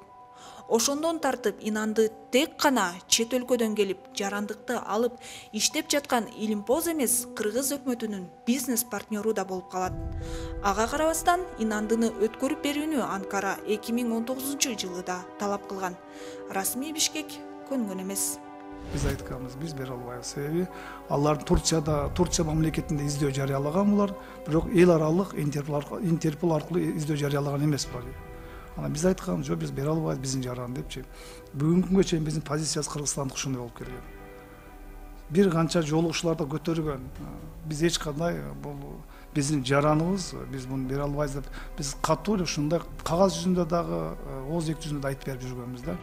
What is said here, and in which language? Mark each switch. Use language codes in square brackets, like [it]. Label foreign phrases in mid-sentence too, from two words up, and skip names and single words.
[ky] Ошондон тартып Инанды тек гана чет өлкөдөн келип жарандыкты алып иштеп жаткан Илимпоз эмес, Кыргыз өкмөтүнүн бизнес партнеру да болуп калат. Ага карабастан Инандыны өткөрүп берүүнү Анкара 2019 жылы да талап кылган. Расмий Бишкек көнгөн эмес. Биз айтканбыз, биз бере албайбыз. Себеби алар Турция мамлекетинде издөө жарыялаган булар, бирок эл аралык Интерпол аркылуу издөө жарыялаган эмес булар. Ана биз айткан, жок биз бере албайбыз биздин жараны депчи. Бүгүнкү күнгө чейин биздин позициясы Кыргызстандык ушундай болуп келген. Бир канча жолугушууларда көтөргөн. Биз эч кандай бул биздин жараныбыз, биз муну бере албайбыз деп биз катуу эле ушундай кагаз жүзүндө дагы ооз эки жүзүндө айтып берип жүргөнбүз да.